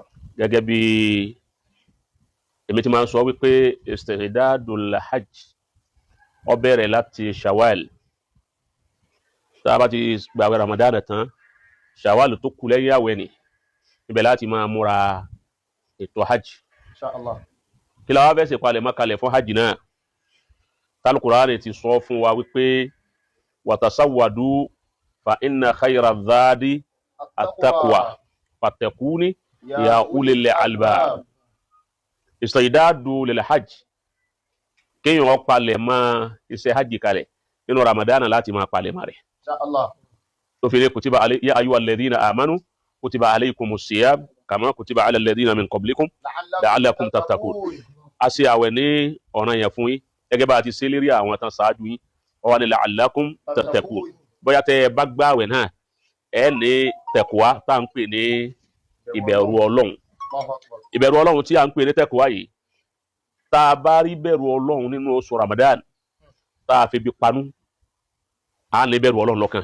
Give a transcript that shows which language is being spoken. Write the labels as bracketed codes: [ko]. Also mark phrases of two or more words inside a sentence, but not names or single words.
[yo] gẹ́gẹ́ bí èmi ti máa ń sọ wípé [ar] استعداد الحج [yo] ó bẹ̀rẹ̀ láti Shawwal tá a bá ti gbààwẹ̀ Ramadan tán Shawwal tó kù lẹ́yìn àwẹ̀ ni ibẹ̀ láti máa múra ètò hajj Inshallah. kí la wá fẹ́ ṣe palẹ̀mọ́ kalẹ̀ fún hajj náà Al-Qur'ani ti sọ fún wa wípé [ar] وتزودوا فإن خير الزاد التقوى واتقون يا أولي الألباب استعداد للحج [yo] kéèyàn ó palẹ̀mọ́ iṣẹ́ hajj kalẹ̀ nínú Ramadan láti máa palẹ̀mọ́ rẹ̀ Inshallah. tó fi ní [ar] كتب يا أيها الذين آمنوا كتب عليكم الصيام كما كتب على الذين من قبلكم لعلكم تتقون [yo] a ṣe àwẹ̀ ní ọ̀ranyàn fún yín gẹ́gẹ́ bá a ti ṣe lérí àwọn tán ṣáájú yín ó wá ní [ar] لعلكم تتقون [yo] bóyá tẹ́ ẹ bá gbààwẹ̀ náà ẹ ní tẹ̀kùwá tá à ń pè ní ìbẹ̀rù Ọlọ́run ìbẹ̀rù Ọlọ́run tí à ń pè ní tẹ̀kùwá yìí tá a bá rí bẹ̀rù Ọlọ́run nínú oṣù Ramadan tá a fi bí panú a ní bẹ̀rù Ọlọ́run lọ́kàn